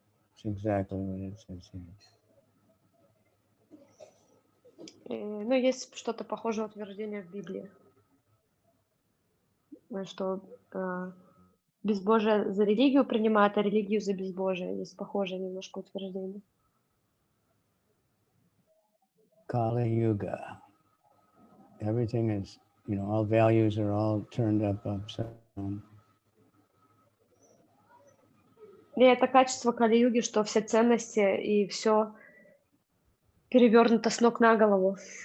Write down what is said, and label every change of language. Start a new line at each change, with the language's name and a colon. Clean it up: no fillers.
English: It's exactly what it says here.
Russian: Ну, есть что-то похожее утверждение в Библии, что безбожие за религию принимает, а религию за безбожие. Есть похожее немножко утверждение.
English: Kali Yuga. Everything is, all values are all turned upside down.
Russian: И это качество Кали-юги, что все ценности и все перевернуто с ног на голову.